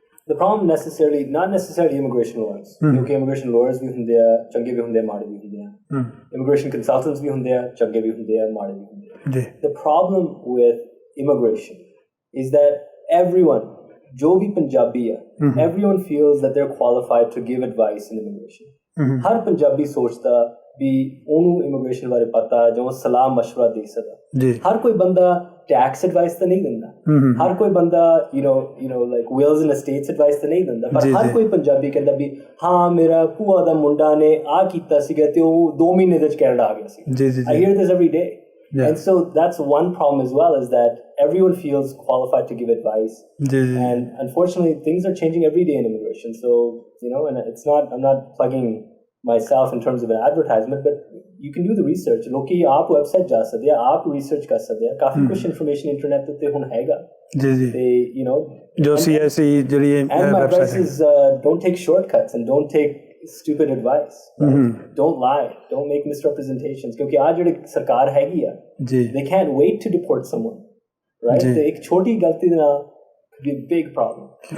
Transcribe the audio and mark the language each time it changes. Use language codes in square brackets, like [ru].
[en] the problem not necessarily immigration lawyers [pa] ਕਿਉਂਕਿ immigration lawyers ਵੀ ਹੁੰਦੇ ਆ ਚੰਗੇ ਵੀ ਹੁੰਦੇ ਆ ਮਾੜੇ ਵੀ ਹੁੰਦੇ ਆ immigration consultants ਵੀ ਹੁੰਦੇ ਆ ਚੰਗੇ ਵੀ ਹੁੰਦੇ ਆ ਮਾੜੇ ਵੀ ਹੁੰਦੇ ਆ ਜੀ। [en] The problem with immigration is that everyone [pa] ਜੋ ਵੀ ਪੰਜਾਬੀ ਆ [en] everyone feels that they're qualified to give advice in immigration. [pa] ਹਰ ਪੰਜਾਬੀ ਸੋਚਦਾ ਵੀ ਉਹਨੂੰ immigration ਬਾਰੇ ਪਤਾ ਜਾਂ ਉਹ ਸਲਾਹ ਮਸ਼ਵਰਾ ਦੇ ਸਕਦਾ। ਹਰ ਕੋਈ ਬੰਦਾ ਟੈਕਸ ਐਡਵਾਈਸ ਤਾਂ ਨਹੀਂ ਦਿੰਦਾ ਹਰ ਕੋਈ ਬੰਦਾ [en] like wills and estates advice [pa] ਤਾਂ ਨਹੀਂ ਦਿੰਦਾ ਪਰ ਹਰ ਕੋਈ ਪੰਜਾਬੀ ਕਹਿੰਦਾ ਵੀ ਹਾਂ ਮੇਰਾ ਭੂਆ ਦਾ ਮੁੰਡਾ ਨੇ ਆਹ ਕੀਤਾ ਸੀਗਾ ਤੇ ਉਹ 2 ਮਹੀਨੇ ਦੇ ਵਿੱਚ ਕੈਨੇਡਾ ਆ ਗਿਆ ਸੀ। [en] I hear this every day. And so that's one problem as well is that everyone feels qualified to give advice and unfortunately things are changing every day in immigration. So and I'm not plugging myself in terms of an advertisement but you can do the research. [pa] ਲੋਕੀ ਆਪ website ਜਾ ਸਕਦੇ ਆ ਆਪ research ਕਰ ਸਕਦੇ ਆ ਕਾਫੀ ਕੁਝ ਇਨਫੋਰਮੇਸ਼ਨ ਇੰਟਰਨੈਟ ਉੱਤੇ ਹੁਣ ਹੈਗਾ ਜੀ ਤੇ ਜੋ CIC ਜਿਹੜੀ [en] and my advice is don't take shortcuts and don't take stupid advice. Don't lie. Don't make misrepresentations. [hi] क्योंकि आज जो सरकार हैगी है, [en] they can't wait to deport someone, right? [hi] तो एक छोटी गलती ना [en] could be a big problem.